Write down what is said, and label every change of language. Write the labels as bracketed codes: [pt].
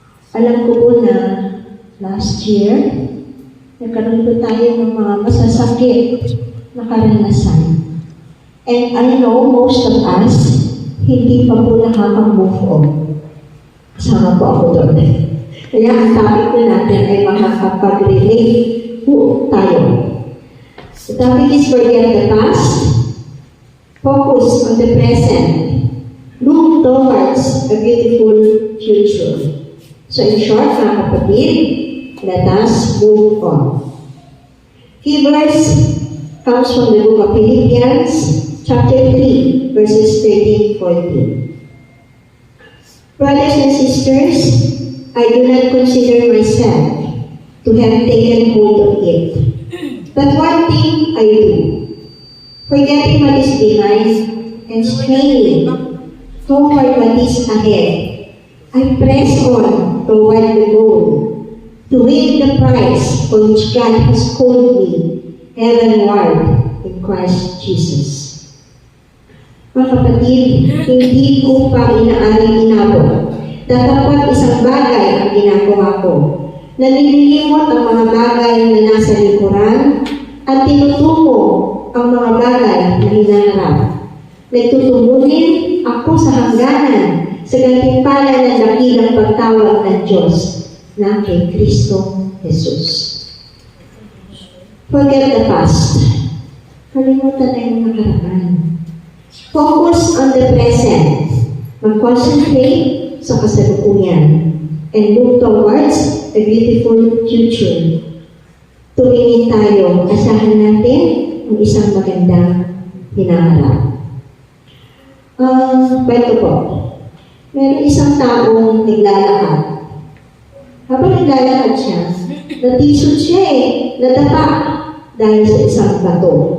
[tl] Alam ko po na last year, nagkaroon po tayo ng mga masasakit na karanasan. [en] And I know most of us, [tl] hindi pa po nakaka-move on. Kasama po ako doon. Kaya ang topic na natin ay makakapag-relate po tayo. [en] The topic is forget the past, focus on the present, look towards a beautiful future. So in short, [tl] mga kapatid, [en] let us move on. Key verse comes from the book of Philippians, chapter 3, verses 13-14. Brothers and sisters, I do not consider myself to have taken hold of it. But one thing I do, forgetting what is behind and straining toward what is ahead, I press on toward the goal, to win the prize for which God has called me heavenward in Christ Jesus. [tl] Mga kapatid, hindi ko pa inaaring inabot na dapat isang bagay ang ginagawa ko. Nalililimot ang mga bagay na nasa likuran at tinutumo ang mga bagay na hinaharap. Nagtutumunin ako sa hangganan sa gantimpala ng dakilang pagtawag ng Diyos na kay Kristo Jesus. [en] Forget the past. [tl] Kalimutan na yung nakaraan. [en] Focus on the present. [tl] Mag-concentrate sa kasalukuyan. [en] And look towards a beautiful future. [tl] Tumingin tayo, asahan natin ang isang magandang hinaharap. Kwento po. Meron isang taong naglalakad. Habang naglalakad siya, natisod siya nadapa dahil sa isang bato.